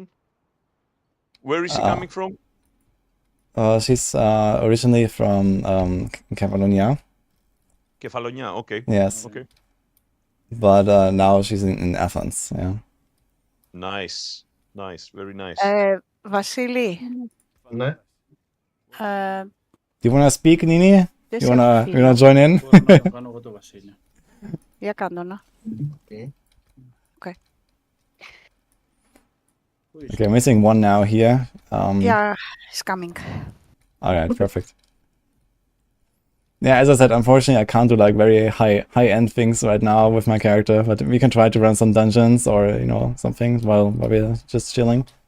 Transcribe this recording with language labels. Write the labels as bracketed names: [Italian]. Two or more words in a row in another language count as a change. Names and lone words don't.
[English] Where is she coming from? She's originally from Catalonia. Kefalonia. Okay. Yes. Okay. But now she's in Athens. Yeah. Nice. Nice. Very nice. [Greek] Βασίλη. Ναι. [English] Do you want to speak, Nini? [Greek] Δεν [English] You wanna [Greek] σε [English] join in? [Greek] Μπορώ να το κάνω εγώ το Βασίλη. Για κάντο να. [English] Okay. Okay. Okay, I'm missing one now here. Yeah, it's coming. Alright, perfect. Yeah, as I said, unfortunately I can't do like very high-end things right now with my character, but we can try to run some dungeons or, something while we're just chilling.